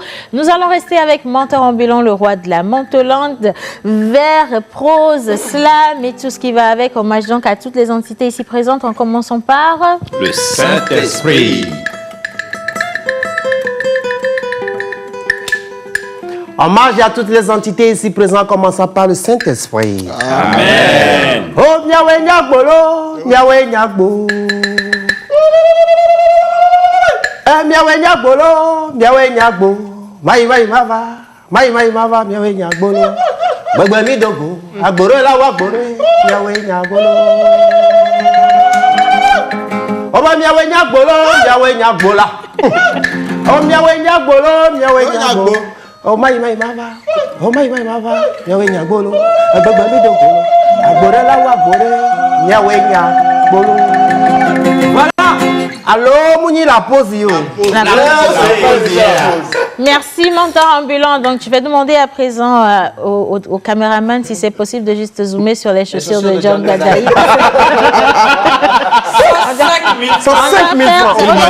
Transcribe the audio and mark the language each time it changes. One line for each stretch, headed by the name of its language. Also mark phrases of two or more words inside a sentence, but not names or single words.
French: Nous allons rester avec Menteur Ambulant, le roi de la Mentolande, vers prose, slam et tout ce qui va avec. Hommage donc à toutes les entités ici présentes, en commençant par le Saint-Esprit. Hommage à toutes les entités ici présentes, commençant par le Saint-Esprit. Amen.
Ewe: Oh, miawe nyakbolo, miawe nyakbo. Miawe nyakbolo, miawe nyakbo. Mai mava, miawe nyakbolo. Bagba mi dogo, agboro la wa gboro, miawe nyakbolo. Oba miawe nyakbolo, miawe nyakbola. Oh, miawe nyakbolo, miawe nyakbo. Oh mai mai mava. Oh mai mai mava. Miawe nyagolo. Agbagba mi dogolo. Agbore la wa gbore. Miawe nyagolo.
French: Voilà. Allô, Mouni la pause yo. La pause. Merci, mentor ambulant. Donc, je vais demander à présent au caméraman si c'est possible de juste zoomer sur les chaussures de John Gadaï. 105 000 francs.